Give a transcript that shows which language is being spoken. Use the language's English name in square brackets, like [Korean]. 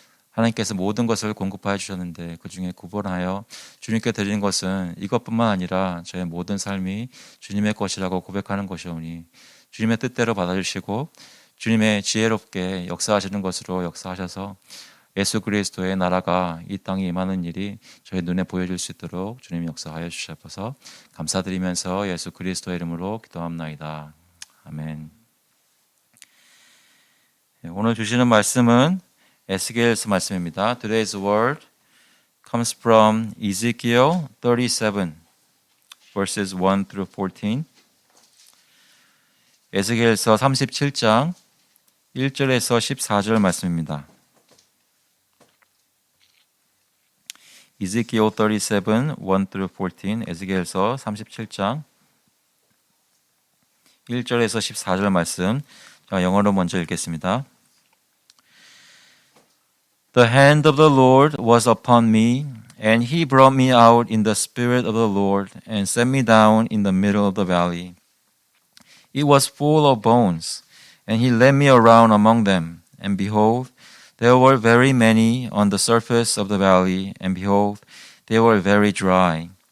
[Korean] 하나님께서 모든 것을 공급하여 주셨는데 그 중에 구분하여 주님께 드리는 것은 이것뿐만 아니라 저의 모든 삶이 주님의 것이라고 고백하는 것이오니 주님의 뜻대로 받아주시고 주님의 지혜롭게 역사하시는 것으로 역사하셔서 예수 그리스도의 나라가 이 땅에 임하는 일이 저희 눈에 보여줄 수 있도록 주님 역사하여 주셔서 감사드리면서 예수 그리스도의 이름으로 기도합나이다. 아멘. 오늘 주시는 말씀은 에스겔서 말씀입니다. [English] Today's word comes from Ezekiel 37, verses 1 through 14. [Korean] 에스겔서 37장 1절에서 14절 말씀입니다. [English] Ezekiel 37, 1 through 14, [Korean] 에스겔서 37장 1절에서 14절 말씀, 영어로 먼저 읽겠습니다. [English] The hand of the Lord was upon me, and he brought me out in the spirit of the Lord, and set me down in the middle of the valley. It was full of bones, and he led me around among them, and behold, there were very many on the surface of the valley, and behold, they were very dry.